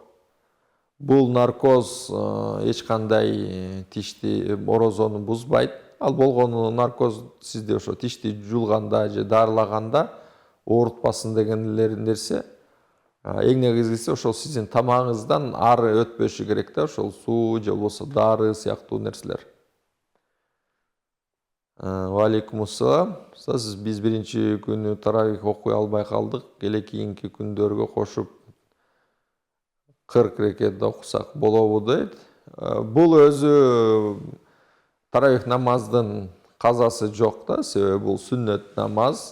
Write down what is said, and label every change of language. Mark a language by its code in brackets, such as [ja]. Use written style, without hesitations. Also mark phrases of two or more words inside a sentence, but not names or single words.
[ky] Бул наркоз эч кандай тишти, орозону бузбайт. Ал болгону наркоз сизде ошо тишти жулганда же дарылаганда оорутпасын деген нерсе. Эң негизгиси ошол сиздин тамагыңыздан ары өтпөшү керек да, ошол суу же болбосо дары сыяктуу нерселер. [ar] وعليكم السلام. [ky] Биз биринчи күнү таравих окуй албай калдык. Кийинки күндөргө кошуп 40 рекет окусак болобу дейт. Бул өзү таравих намаздын казасы жок да, себеби бул сүннөт намаз.